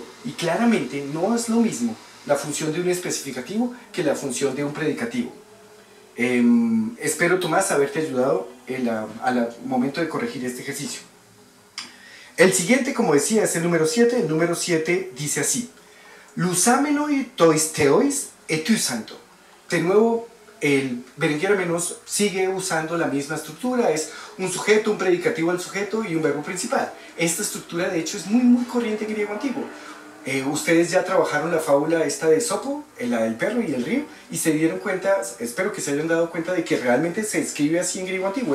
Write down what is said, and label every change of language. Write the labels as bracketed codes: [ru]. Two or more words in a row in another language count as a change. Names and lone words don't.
[es] Y claramente no es lo mismo la función de un especificativo que la función de un predicativo. Espero, Tomás, haberte ayudado al momento de corregir este ejercicio. El siguiente, como decía, es el número 7. El número 7 dice así: [el] λυσάμενοι τοῖς θεοῖς ἐθύσαντο. [es] De nuevo, el berenjena menos sigue usando la misma estructura. Es un sujeto, un predicativo al sujeto y un verbo principal. Esta estructura, de hecho, es muy corriente en griego antiguo. Ustedes ya trabajaron la fábula esta de Esopo, la del perro y el río, y se dieron cuenta, espero que se hayan dado cuenta de que realmente se escribe así en griego antiguo.